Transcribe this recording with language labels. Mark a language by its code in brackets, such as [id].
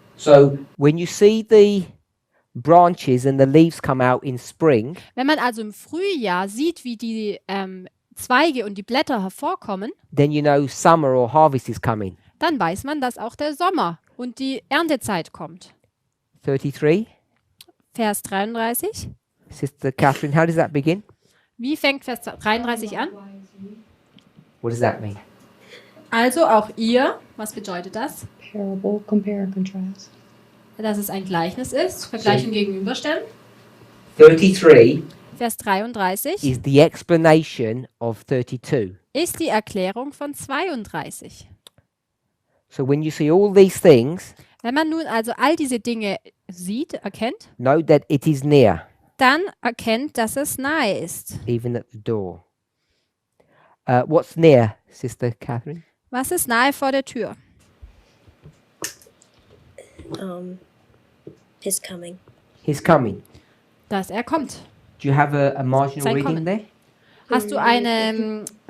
[en] So when you see the branches and the leaves come out in spring, [de] Wenn man also im Frühjahr sieht, wie die Zweige und die Blätter hervorkommen, [en] then you know summer or harvest is coming. [de] dann weiß man, dass auch der Sommer und die Erntezeit kommt. [en] 33. [de] Vers 33. [en] Sister Catherine, how does that begin? [de] Wie fängt Vers 33 an? [en] What does that mean? [de] Also auch ihr, was bedeutet das? [en] Parable, compare and contrast. [de] Dass es ein Gleichnis ist, Vergleich und Gegenüberstellen. [en] 33 [de] Vers 33 [en] is the explanation of 32. [de] ist die Erklärung von 32. [en] So when you see all these things, [de] Wenn man nun also all diese Dinge sieht, erkennt, [en] know that it is near, [de] dann erkennt, dass es nahe ist. [en] even at the door. What's near, Sister Catherine? [de] Was ist nahe vor der Tür? [en] His coming. He's coming. [de] Dass er kommt. [en] Do you have a marginal [de] Sein [en] reading [de] Kommen. [en] there? [de] Hast du eine,